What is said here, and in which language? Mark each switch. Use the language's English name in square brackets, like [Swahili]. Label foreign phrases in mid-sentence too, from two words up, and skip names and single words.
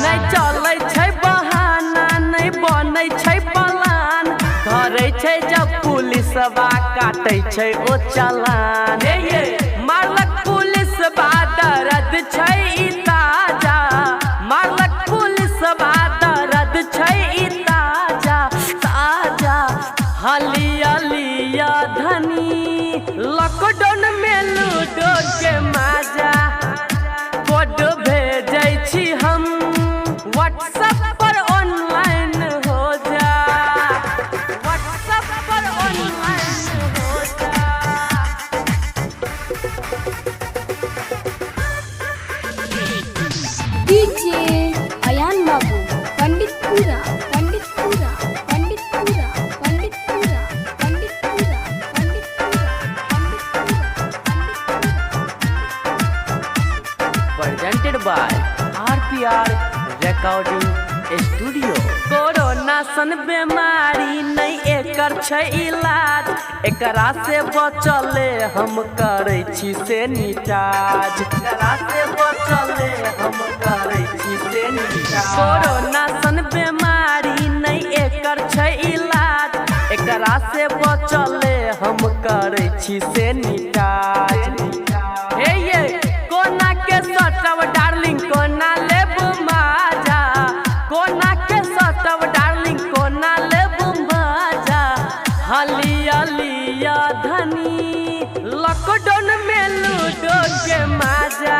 [Maithili] नहीं चलै छै बहाना नहीं बनै छै पलान, धरै छै जब पुलिसवा काटै छै ओ चालान। ये मारलक पुलिसवा दर्द छै ई ताजा, मारलक पुलिसवा दर्द छै ई ताजा ताजा। हलिया लिया धनी लॉकडाउन में लूडो के मजा। कोड भेजै छी हम व्हाट्सएप पर ऑनलाइन हो जा, व्हाट्सएप पर ऑनलाइन हो जा। डीजे अयान बाबू पंडितपुरा पंडितपुरा पंडितपुरा पंडितपुरा पंडितपुरा [English] presented by RPR Recording Studio। [Maithili] कोरोना सन बीमारी नहीं एकर छै इलाज, एकरा से बचले हम करै छी सैनिटाइज, एकरा से बचले हम करै छी सैनिटाइज। कोरोना सन बीमारी नहीं एकर छै इलाज, एकरा से बचले हम करै छी सैनिटाइज। हे ये कोना के सटव डार्लिंग कोना लेब मजा, कोना के सटव डार्लिंग कोना लेब मजा। हलिया लिया धनी लॉकडाउन में लूडो के मजा।